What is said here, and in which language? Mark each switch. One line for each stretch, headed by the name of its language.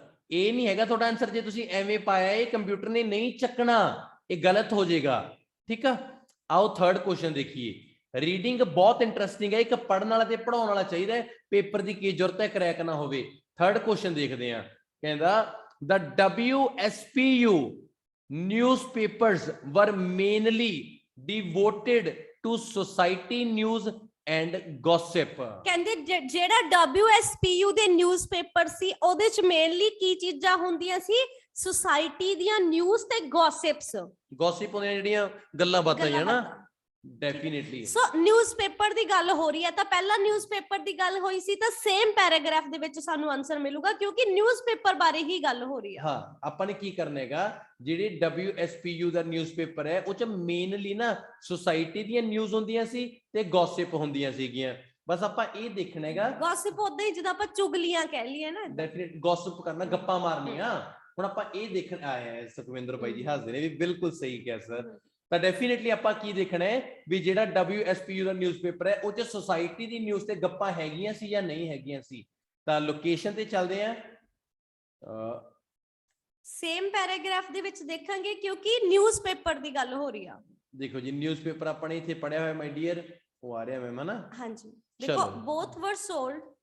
Punjabi: ਇਹ ਨਹੀਂ ਹੈਗਾ ਤੁਹਾਡਾ ਆਨਸਰ ਜੇ ਤੁਸੀਂ ਐਵੇਂ ਪਾਇਆ, ਇਹ ਕੰਪਿਊਟਰ ਨੇ ਨਹੀਂ ਚੱਕਣਾ, ਇਹ ਗਲਤ ਹੋ ਜਾਏਗਾ। ਠੀਕ ਆ, ਆਓ 3rd ਕੁਐਸਚਨ ਦੇਖੀਏ। ਰੀਡਿੰਗ ਬਹੁਤ ਇੰਟਰਸਟਿੰਗ ਹੈ, ਇੱਕ ਪੜ੍ਹਨ ਵਾਲਾ ਤੇ ਪੜਾਉਣ ਵਾਲਾ ਚਾਹੀਦਾ ਹੈ, ਪੇਪਰ ਦੀ ਕੀ ਜ਼ਰੂਰਤ ਹੈ ਕਰੈਕ ਨਾ ਹੋਵੇ। 3rd ਕੁਐਸਚਨ ਦੇਖਦੇ ਆ। ਕਹਿੰਦਾ
English: the WSPU newspapers were mainly devoted to society news and gossip।
Punjabi: ਕਹਿੰਦੇ ਜਿਹੜਾ WSPU ਦੇ ਨਿਊਜ਼ਪੇਪਰ ਸੀ ਉਹਦੇ ਚ ਮੇਨਲੀ ਕੀ ਚੀਜ਼ਾਂ ਹੁੰਦੀਆਂ ਸੀ, ਸੁਸਾਇਟੀ ਦੀਆਂ ਨਿਊਜ਼ ਤੇ ਗੌਸਿਪਸ। ਗੌਸਿਪ ਹੁੰਦੀਆਂ ਜਿਹੜੀਆਂ ਗੱਲਾਂ ਬਾਤਾਂ ਹੀ ਨਾ, ਡੈਫੀਨਿਟਲੀ। ਸੋ ਨਿਊਜ਼ਪੇਪਰ ਦੀ ਗੱਲ ਹੋ ਰਹੀ ਹੈ ਤਾਂ ਪਹਿਲਾਂ ਨਿਊਜ਼ਪੇਪਰ ਦੀ ਗੱਲ ਹੋਈ ਸੀ ਤਾਂ ਸੇਮ ਪੈਰਾਗ੍ਰਾਫ ਦੇ ਵਿੱਚ ਸਾਨੂੰ ਆਨਸਰ ਮਿਲੂਗਾ, ਕਿਉਂਕਿ ਨਿਊਜ਼ਪੇਪਰ ਬਾਰੇ ਹੀ ਗੱਲ ਹੋ ਰਹੀ ਹੈ। ਹਾਂ, ਆਪਾਂ ਨੇ ਕੀ ਕਰਨਾ ਹੈਗਾ, ਜਿਹੜੇ WSPU ਦਾ ਨਿਊਜ਼ਪੇਪਰ ਹੈ ਉਹ ਚ ਮੇਨਲੀ ਨਾ ਸੁਸਾਇਟੀ ਦੀਆਂ ਨਿਊਜ਼ ਹੁੰਦੀਆਂ ਸੀ ਤੇ ਗੌਸਿਪ ਹੁੰਦੀਆਂ ਸੀਗੀਆਂ। ਬਸ ਆਪਾਂ ਇਹ ਦੇਖਣਾ ਹੈਗਾ, ਗੌਸਿਪ ਉਦਾਂ ਹੀ ਜਿੱਦਾਂ ਆਪਾਂ ਚੁਗਲੀਆਂ ਕਹਿ ਲਈਏ ਨਾ, ਡੈਫੀਨਿਟ ਗੌਸਿਪ ਕਰਨਾ, ਗੱਪਾਂ ਮਾਰਨੀਆਂ। ਹੁਣ ਆਪਾਂ ਇਹ ਦੇਖਣ ਆਏ ਆ, ਸੁਖਵਿੰਦਰ ਭਾਈ ਜੀ ਹੱਸਦੇ ਨੇ ਵੀ ਬਿਲਕੁਲ ਸਹੀ ਕਿਹਾ ਸਰ। ਤਾਂ ਡੈਫੀਨਿਟਲੀ ਆਪਾਂ ਕੀ ਦੇਖਣਾ ਹੈ ਵੀ ਜਿਹੜਾ WSPU ਦਾ ਨਿਊਜ਼ਪੇਪਰ ਹੈ ਉਹ ਚ ਸੁਸਾਇਟੀ ਦੀ ਨਿਊਜ਼ ਤੇ ਗੱਪਾਂ ਹੈਗੀਆਂ ਸੀ ਜਾਂ ਨਹੀਂ ਹੈਗੀਆਂ ਸੀ। ਤਾਂ ਲੋਕੇਸ਼ਨ ਤੇ ਚੱਲਦੇ ਆ, ਸੇਮ ਪੈਰਾਗ੍ਰਾਫ ਦੇ ਵਿੱਚ ਦੇਖਾਂਗੇ ਕਿਉਂਕਿ ਨਿਊਜ਼ਪੇਪਰ ਦੀ ਗੱਲ ਹੋ ਰਹੀ ਆ। ਦੇਖੋ ਜੀ, ਨਿਊਜ਼ਪੇਪਰ ਆਪਾਂ ਨੇ ਇੱਥੇ ਪੜਿਆ ਹੋਇਆ ਮਾਈ ਡੀਅਰ, ਉਹ ਆ ਰਿਹਾ ਮੈਮ ਹੈ ਨਾ। ਹਾਂਜੀ ਦੇਖੋ,
English: both were sold।